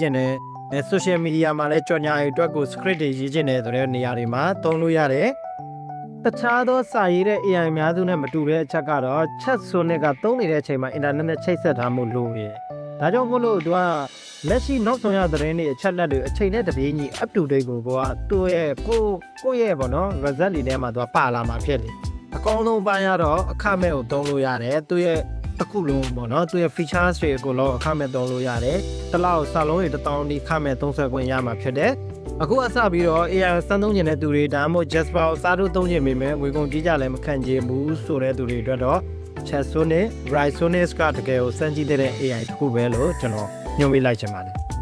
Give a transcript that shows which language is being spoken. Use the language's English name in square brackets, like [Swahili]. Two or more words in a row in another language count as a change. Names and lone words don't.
[Burmese] ခြင်းနဲ့ [English] social media [Burmese] မှာလည်းကြော်ညာတွေအတွက်ကို script တွေရေးခြင်းနဲ့ဆိုတဲ့နေရာတွေမှာသုံးလို့ရတယ်တခြားသောစာရေးတဲ့ AI အများစုနဲ့မတူတဲ့အချက်ကတော့ Chat Sonnet ကသုံးနေတဲ့အချိန်မှာ internet နဲ့ချိတ်ဆက် ထားမှုလို့ရဒါကြောင့်မို့လို့သူကလက်ရှိနောက်ဆုံးရသတင်းတွေအချက်လက်တွေအချိန်နဲ့တပြေးညီ [English] up to date [Burmese] ကိုကသူ့ရဲ့ကိုယ့်ရဲ့ပေါ့နော် result တွေထဲမှာသူကပါလာမှာဖြစ်တယ်အကောင်းဆုံးပိုင်းကတော့အခမဲ့ကိုသုံးလို့ရတယ်သူ့ရဲ့တစ်ခုလုံးပေါ့နော်သူ့ရဲ့ features တွေအကုန်လုံးအခမဲ့သုံးလို့ရတယ်တစ်လောက်စာလုံးတွေ1000ဒီအခမဲ့သုံးဆွဲခွင့်ရမှာဖြစ်တယ်အခုအစပြီးတော့ AI စမ်းသုံးကျင်တဲ့သူတွေဒါမှမဟုတ် Jasper ကိုစားလို့သုံးကျင်မိမယ်ငွေကုန်ကြီးကြလည်းမခံချင်ဘူးဆိုတဲ့သူတွေအတွက်တော့ Chat Sonnet Bright Sonnet ကတကယ်ကိုစမ်းကြည့်တဲ့ AI တစ်ခုပဲလို့ကျွန်တော်ညွှန်ပေးလိုက်ချင်ပါတယ်